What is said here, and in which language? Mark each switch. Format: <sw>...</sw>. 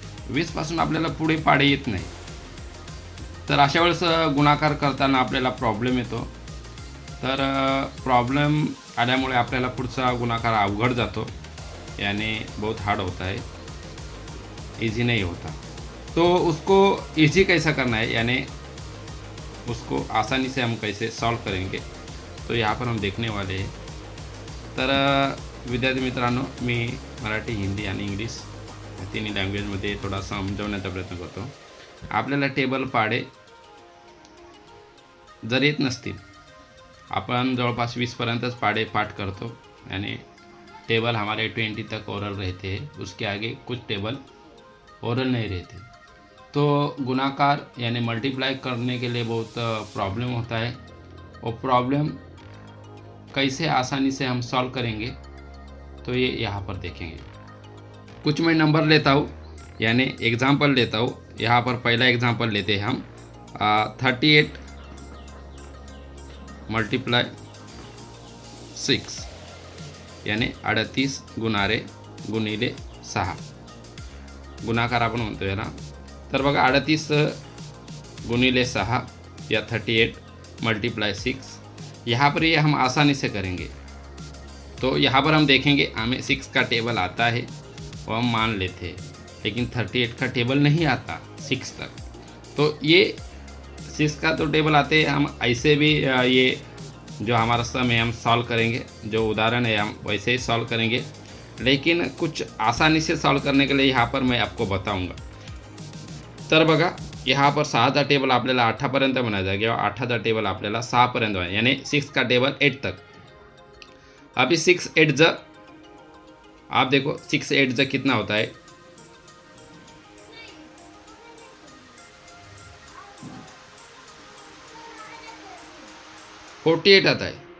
<mr>20 पासून आपल्याला पुढे पाढे येत नाही. तर अशा वेळेस गुणाकार करताना आपल्याला प्रॉब्लेम येतो. तर प्रॉब्लेम आल्यामुळे आपल्याला पुढचा गुणाकार अवघड जातो,</mr> <hi>यानी बहुत हार्ड होता है, इजी नहीं होता. तो उसको इजी कैसा करना है, यानी उसको आसानी से हम कैसे सॉल्व करेंगे, तो यहाँ पर हम देखने वाले हैं.</hi> <mr>तर विद्यार्थी मित्रांनो, मी मराठी, हिंदी आणि इंग्लिश तिन्ही लँग्वेजमध्ये थोडा समजवण्याचा प्रयत्न करतो. आपल्याला टेबल पाढे जर येत नसतील, अपन जवळपास 20 पर्यंतच पाढे पाठ करतो</mr> <hi>यानी टेबल हमारे 20 तक ओरल रहते हैं, उसके आगे कुछ टेबल ओरल नहीं रहते. तो गुणाकार यानी मल्टीप्लाई करने के लिए बहुत प्रॉब्लम होता है. वो प्रॉब्लम कैसे आसानी से हम सॉल्व करेंगे, तो ये यहाँ पर देखेंगे. कुछ मैं नंबर लेता हूँ, यानी एग्जाम्पल लेता हूँ. यहाँ पर पहला एग्जाम्पल लेते हैं हम.</hi> <mr>38 मल्टीप्लाय 6 यानी 38 गुणिले 6 गुणाकार आपण म्हणतो याला. तर बघा 38 गुणिले 6 या 38 मल्टीप्लाय 6.</mr> <hi>यहाँ पर ये हम आसानी से करेंगे. तो यहाँ पर हम देखेंगे हमें 6 का टेबल आता है, वो हम मान लेते हैं, लेकिन 38 का टेबल नहीं आता 6 तक. तो ये 6 का तो टेबल आते हैं, हम ऐसे भी ये जो हमारा सम है हम सॉल्व करेंगे, जो उदाहरण है हम वैसे ही सॉल्व करेंगे, लेकिन कुछ आसानी से सॉल्व करने के लिए यहाँ पर मैं आपको बताऊंगा.</hi> <mr>तर बघा</mr> <hi>यहाँ पर</hi> <mr>6चा टेबल आपल्याला 8पर्यंत बनायचा किंवा 8चा टेबल आपल्याला 6पर्यंत बनायचा,</mr> <hi>यानी 6 का टेबल 8 तक. अभी 6 8 ज आप देखो 6 8 ज कितना होता है, 48 आता है.</hi>